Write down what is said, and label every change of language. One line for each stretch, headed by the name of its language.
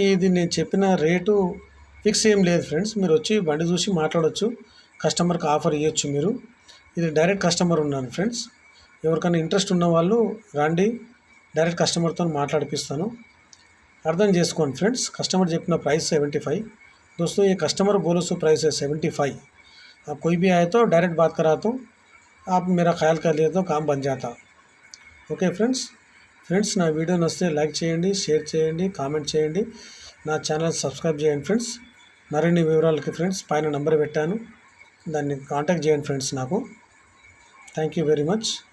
Telugu: ఇది నేను చెప్పిన రేటు ఫిక్స్ ఏం లేదు ఫ్రెండ్స్, మీరు వచ్చి బండి చూసి మాట్లాడవచ్చు, కస్టమర్కి ఆఫర్ ఇవ్వచ్చు మీరు। ఇది డైరెక్ట్ కస్టమర్ ఉన్నాను ఫ్రెండ్స్, ఎవరికైనా ఇంట్రెస్ట్ ఉన్న వాళ్ళు రండి, డైరెక్ట్ కస్టమర్తో మాట్లాడిపిస్తాను, అర్థం చేసుకోండి ఫ్రెండ్స్। కస్టమర్ చెప్పిన ప్రైస్ 75
Hindi: दोस्तों, ये कस्टमर बोलो सो प्राइस है 75। आप कोई भी आए तो डायरेक्ट बात कराता हूँ, आप मेरा ख्याल कर लिए तो काम बन जाता।
Telugu: ఓకే ఫ్రెండ్స్ నా వీడియో నచ్చితే లైక్ చేయండి, షేర్ చేయండి, కామెంట్ చేయండి, నా ఛానల్ సబ్స్క్రైబ్ చేయండి ఫ్రెండ్స్। మరిన్ని వివరాలకి ఫ్రెండ్స్ పైన నెంబర్ పెట్టాను, దాన్ని కాంటాక్ట్ చేయండి ఫ్రెండ్స్ నాకు। Thank you very much.